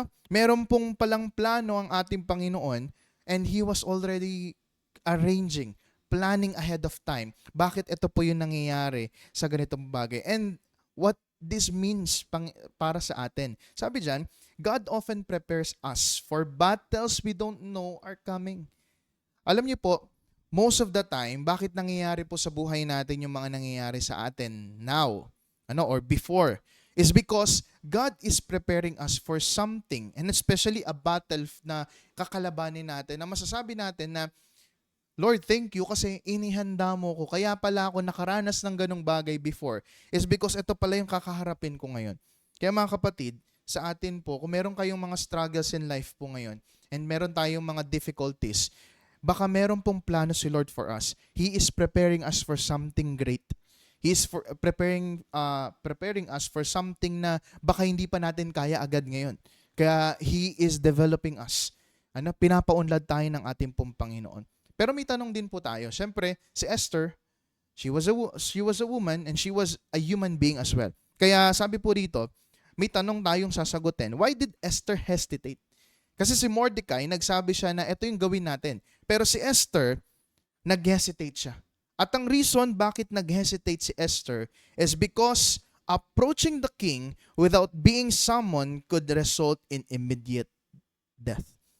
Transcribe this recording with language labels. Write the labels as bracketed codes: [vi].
[tl] Meron pong palang plano ang ating Panginoon [en] and He was already arranging, planning ahead of time. [tl] Bakit ito po yung nangyayari sa ganitong bagay? [en] And what this means [tl] para sa atin. Sabi dyan, [en] God often prepares us for battles we don't know are coming. [tl] Alam niyo po, [en] most of the time, [tl] bakit nangyayari po sa buhay natin yung mga nangyayari sa atin now, or before, [en] is because God is preparing us for something, and especially a battle [tl] na kakalabanin natin, na masasabi natin na, [en] Lord, thank you [tl] kasi inihanda mo ko. Kaya pala ako nakaranas ng ganong bagay before. Is because ito pala yung kakaharapin ko ngayon. Kaya mga kapatid, sa atin po, kung meron kayong mga struggles in life po ngayon, and meron tayong mga difficulties, baka meron pong plano si Lord for us. [en] He is preparing us for something great. He is preparing us for something [tl] na baka hindi pa natin kaya agad ngayon. [en] Kaya He is developing us. [tl] Pinapaunlad tayo ng ating pong Panginoon. Pero may tanong din po tayo. Siyempre, si Esther, [en] she was a woman and she was a human being as well. [tl] Kaya sabi po dito, may tanong tayong sasagutin. [en] Why did Esther hesitate? [tl] Kasi si Mordecai, nagsabi siya na ito yung gawin natin. Pero si Esther, nag-hesitate siya. At ang reason bakit nag-hesitate si Esther [en] is because approaching the king without being summoned could result in immediate death.